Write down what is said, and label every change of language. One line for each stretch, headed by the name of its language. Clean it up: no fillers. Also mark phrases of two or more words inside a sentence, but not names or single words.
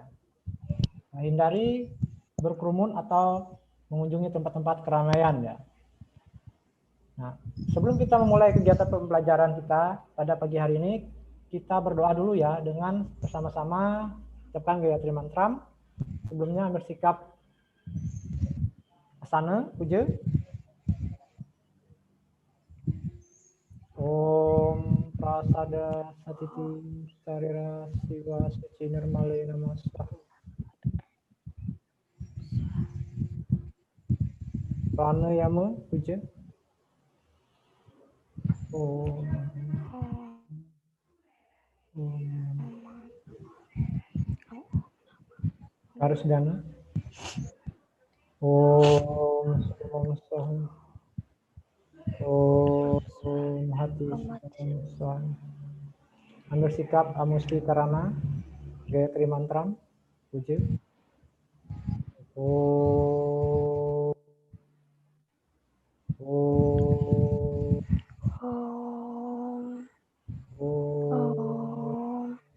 Indonesian: Nah, hindari berkerumun atau mengunjungi tempat-tempat keramaian ya. Nah, sebelum kita memulai kegiatan pembelajaran kita pada pagi hari ini, kita berdoa dulu ya dengan bersama-sama ucapkan Gayatri Mantram. Sebelumnya bersikap asana, puja.
Sanskrit: Om Prasada Satiti Sarira Siva Suci Nirmale Namaskar.
Indonesian: Pranayama, puja. Om. Harus dana.
Sanskrit: Om Soham. Om Hati Soham.
Indonesian: Ambil sikap amusti karana. Gayatri Mantram. Puja.
Sanskrit: Om. Om. Om.